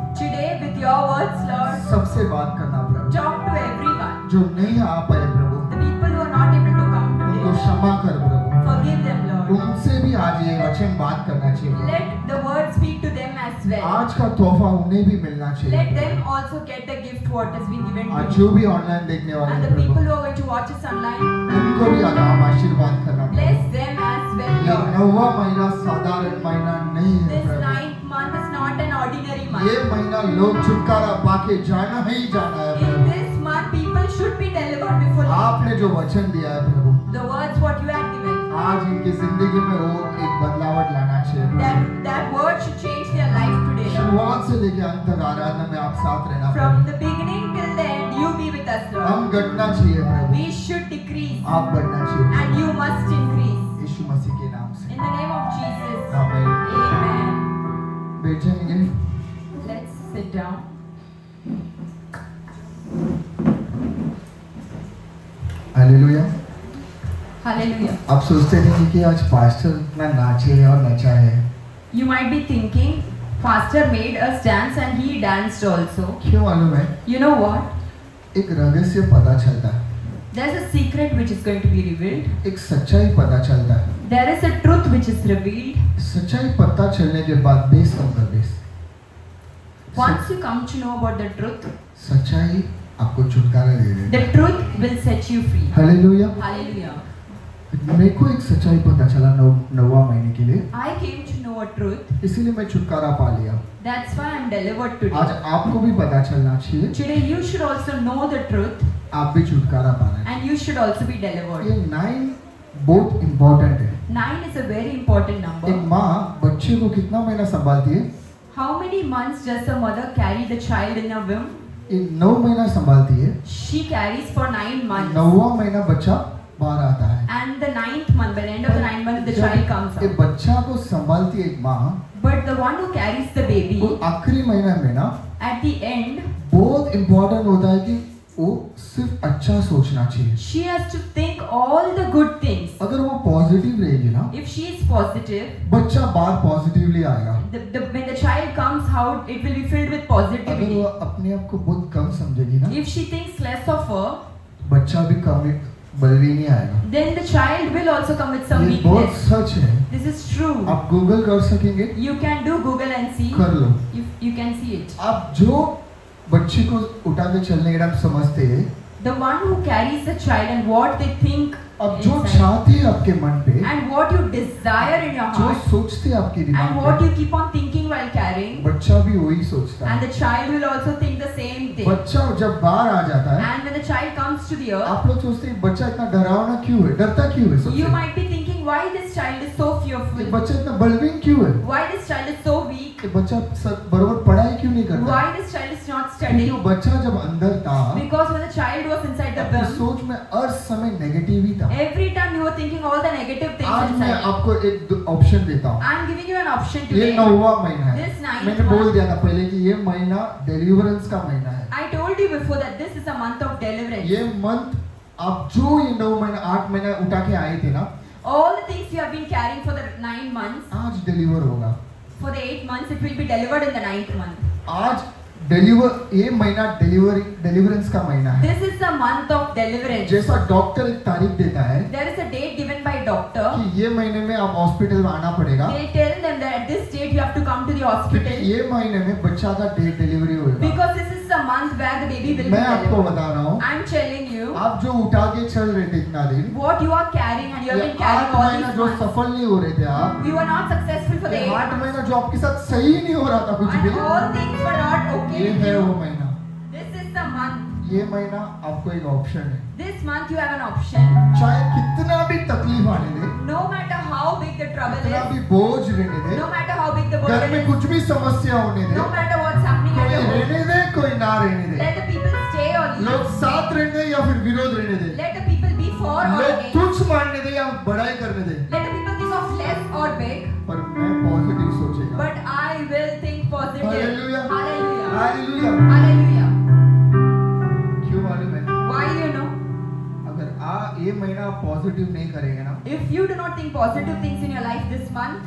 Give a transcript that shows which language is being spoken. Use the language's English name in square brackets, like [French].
[English] Today, with your words, Lord, [Hindi] सबसे बात करना प्रभु, [English] talk to everyone. [Hindi] जो नहीं आ पाए प्रभु [English] The people who are not able to come [Hindi] उनको [English] today, [Hindi] क्षमा कर प्रभु, [English] forgive them, Lord. [Hindi] उनसे भी आज ये वचन बात करना चाहिए। [English] Let the word speak to them as well. [Hindi] आज का तोहफा उन्हें भी मिलना [English] Let [Hindi] चाहिए। [English] them also get the gift what has been given [Hindi] आज [English] to [Hindi] जो [English] you. [Hindi] भी ऑनलाइन देखने वाले [English] And [Hindi] हैं [English] the people [Hindi] Prabhu, [English] who are going to watch us online, [Hindi] उनको भी आगाम आशीर्वाद करना [English] bless [Hindi] प्रभु। [English] them as well, [Hindi] ये [English] Lord. [Hindi] 9वां महीना साधारण महीना नहीं है [English] This [Hindi] Prabhu, [English] 9th month is not an ordinary [Hindi] ये [English] month. [Hindi] महीना लोग छुटकारा पाके जाना ही जाना है [English] In [Hindi] Prabhu. [English] this month, people should be delivered before you. [Hindi] आपने जो वचन दिया है प्रभु, [English] The words what you have given, [Hindi] आज इनकी जिंदगी में वो एक बदलावट लाना चाहिए प्रभु। [English] that word should change their life today, Lord. [Hindi] शुरुआत से लेकर अंत तक आराधना में आप साथ रहना [English] From [Hindi] Prabhu. [English] the beginning till the end, you be with us, [Hindi] हम [English] Lord. [Hindi] घटना चाहिए प्रभु, [English] We should decrease [Hindi] आप बढ़ना चाहिए [English] and you must increase. [Hindi] यीशु मसीह के नाम से [English] In the name of Jesus. [Hindi] आमीन। [English] Amen. [Hindi] बैठ जाएंगे। [English] Let's sit down. [Hindi] Hallelujah. [English] Hallelujah. [Hindi] आप सोचते नहीं कि आज पास्टर इतना नाचे और नचा है, [English] You might be thinking, Pastor made us dance and he danced also. [Hindi] क्यों मालूम है? [English] You know what? [Hindi] एक रहस्य पता चलता है, [English] There's a secret which is going to be revealed. [Hindi] एक सच्चाई पता चलता है। [English] There is a truth which is revealed. [Hindi] सच्चाई पता चलने के बाद बेस होगा base. [English] Once you come to know about the truth, [Hindi] सच्चाई आपको छुटकारा दे देगी। [English] the truth will set you free. [Hindi] Hallelujah. [English] Hallelujah. [Hindi] मेरे को एक सच्चाई पता चला 9वां महीने के लिए। [English] I came to know know a truth. [Hindi] इसीलिए मैं छुटकारा पा लिया। [English] That's why I'm delivered today. [Hindi] आज आपको भी पता चलना चाहिए, [English] Today you should also know the truth [Hindi] आप भी छुटकारा पाना है। [English] and you should also be delivered. [Hindi] ये 9 बहुत इम्पोर्टेंट है। [English] 9 is a very important [Hindi] एक [English] number. [Hindi] माँ बच्चे को कितना महीना संभालती है? [English] How many months does a mother carry the child in her womb? [Hindi] ये 9 महीना संभालती है। [English] She carries for 9 months. [Hindi] 9वां महीना बच्चा बाहर आता है। [English] And the 9th month, by the end of the 9th month, the child comes [Hindi] ये [English] out. [Hindi] बच्चा को संभालती है एक माँ, [English] But the one who carries the [Hindi] वो [English] baby, [Hindi] आखिरी महीना में ना [English] at the end, [Hindi] बहुत इम्पोर्टेंट होता है कि वो सिर्फ अच्छा सोचना चाहिए। [English] she has to think all the good things. [Hindi] अगर वो पॉजिटिव रहेगी ना, [English] If she is positive, [Hindi] बच्चा बाहर पॉजिटिवली आएगा। [English] when the child comes out, it will be filled with [Hindi] अगर वो [English] positivity. [Hindi] अपने आप को बहुत कम समझेगी ना, [English] If she thinks less of her, [Hindi] बच्चा भी कम बलवी नहीं आएगा। [English] then the child will also come with some [Hindi] ये बहुत [English] weakness. [Hindi] सच है। [English] This is true. [Hindi] आप गूगल कर सकेंगे, [English] You can do Google and see. [Hindi] कर लो। [English] You can see it. [Hindi] आप जो बच्चे को उठा के चलने के टाइम समझते हैं, [English] The one who carries the child and what they think [Hindi] अब जो [English] inside, [Hindi] चाहते हैं आपके मन पे, [English] and what you desire in your [Hindi] जो [English] heart, [Hindi] सोचते हैं आपके दिमाग [English] and what [Hindi] में, [English] you keep on thinking while carrying, [Hindi] बच्चा भी वही सोचता [English] and [Hindi] है। [English] the child will also think the same thing. [Hindi] बच्चा जब बाहर आ जाता है, [English] And when the child comes to the earth, [Hindi] आप लोग सोचते हैं बच्चा इतना डरावना क्यों है, डरता क्यों है [English] you [Hindi] सबसे? [English] might be thinking why this child is so [Hindi] ये [English] fearful, [Hindi] बच्चा इतना बलवीन क्यों है? [English] why this child is so weak, [Hindi] ये बच्चा बराबर पढ़ाई क्यों नहीं करता? [English] why this child is not [Hindi] क्योंकि [English] studying. [Hindi] वो बच्चा जब अंदर था, [English] Because when the child was inside the [Hindi] आपकी [English] womb, [Hindi] सोच में हर समय नेगेटिव ही था। [English] every time you were thinking all the negative things [Hindi] आज मैं [English] inside. [Hindi] आपको एक ऑप्शन देता हूँ। [English] I'm giving you an option [Hindi] ये [English] today. [Hindi] 9वां महीना है। [English] This 9th [Hindi] मैंने [English] month. [Hindi] बोल दिया था पहले कि ये महीना डिलीवरेंस का महीना है। [English] I told you before that this is a month of deliverance. [Hindi] ये मंथ आप जो ये 9 महीना 8 महीना उठा के आए थे ना, [English] All the things you have been carrying for the 9 months, [Hindi] आज डिलीवर होगा। [English] for the 8 months, it will be delivered in the 9th month. [Hindi] आज ये महीना डिलीवरेंस का महीना है। [English] This is the month of deliverance. [Hindi] जैसा डॉक्टर एक तारीख देता है [English] There is a date given by doctor. [Hindi] कि ये महीने में आप हॉस्पिटल में आना पड़ेगा, [English] They tell them that at this date you have to come to the [Hindi] क्योंकि [English] hospital [Hindi] ये महीने में बच्चा का डेट डिलीवरी होगा। [English] because this is the month where the baby will be [Hindi] मैं आपको [English] delivered. [Hindi] बता रहा हूँ, [English] I'm telling you [Hindi] आप जो उठा के चल रहे थे इतना दिन, [English] what you are carrying and you have [Hindi] ये [English] been [Hindi] 8 [English] carrying all [Hindi] महीना [English] these [Hindi] जो [English] months. [Hindi] सफल नहीं हो रहे थे आप, [English] You are not successful for the [Hindi] ये [English] 8 8 months. [Hindi] महीना जो आपके साथ सही नहीं हो रहा था कुछ [English] And [Hindi] भी, [English] all things were not okay [Hindi] ये [English] with [Hindi] है [English] you. [Hindi] वो महीना। [English] This is the month. [Hindi] ये महीना आपको एक ऑप्शन है। [English] This month you have an option. [Hindi] चाहे कितना भी तकलीफ आने दे, [English] No matter how big the trouble [Hindi] कितना [English] is, [Hindi] भी बोझ रहने दे, [English] no matter how big the [Hindi] घर [English] burden [Hindi] में [English] is, [Hindi] कुछ भी समस्या होने दे, [English] no matter what's happening at [Hindi] कोई [English] your home, [Hindi] रहने दे कोई ना रहने दे, [English] let the people stay or [Hindi] लोग [English] leave. [Hindi] साथ रहने दे या फिर विरोध रहने दे, [English] Let the people be for or [Hindi] लोग [English] against. [Hindi] तुच्छ मानने दे या बड़ाई करने दे, [English] Let the people think of less or big, [Hindi] पर मैं पॉजिटिव सोचेगा। [English] but I will think positive. Hallelujah. Hallelujah. [Hindi] Hallelujah. [English] Hallelujah. [Hindi] क्यों मालूम है? [English] Why you know? [Hindi] अगर ये महीना आप पॉजिटिव नहीं करेंगे ना, [English] If you do not think positive things in your life this month,